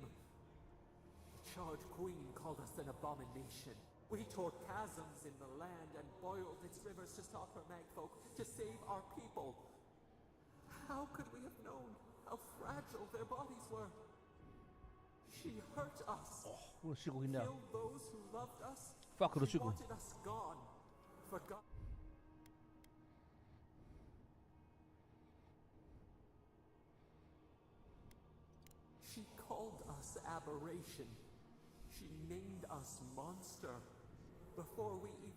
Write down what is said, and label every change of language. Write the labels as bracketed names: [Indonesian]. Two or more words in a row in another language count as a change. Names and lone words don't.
[English] The charred queen called us an abomination. We tore chasms in the land and boiled its rivers to stop her magfolk, to save our people. How could we have known how fragile their bodies were? She hurt us. [Danish] Hun er psyko, hende der. [English] Killed those who loved us. [Danish] Fuck, er du [English] She [Danish] psyko. [English] wanted us gone. Forgot. She called us aberration. She named us monster. Before we even...